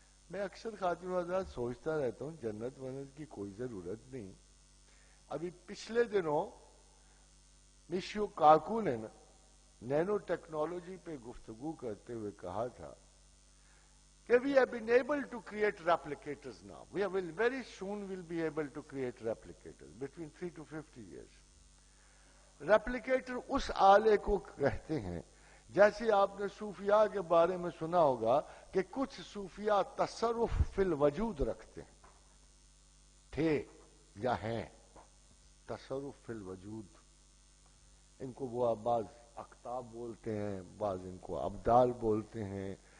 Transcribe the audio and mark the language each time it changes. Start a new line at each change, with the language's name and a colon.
Urdu: میں اکثر خاتون حضرات سوچتا رہتا ہوں جنت ونت کی کوئی ضرورت نہیں. ابھی پچھلے دنوں میشیو کاکو نے نینو ٹیکنالوجی پہ گفتگو کرتے ہوئے کہا تھا کہ
English: we have been able to create replicators now. We will very soon will be able to create replicators between 3 to 50 years.
Urdu: Replicator اس آلے کو کہتے ہیں جیسے آپ نے صوفیاء کے بارے میں سنا ہوگا کہ کچھ صوفیاء تصرف فی الوجود رکھتے ہیں, تھے یا ہیں. تصرف فی الوجود, ان کو وہ بعض اقطاب بولتے ہیں, بعض ان کو ابدال بولتے ہیں.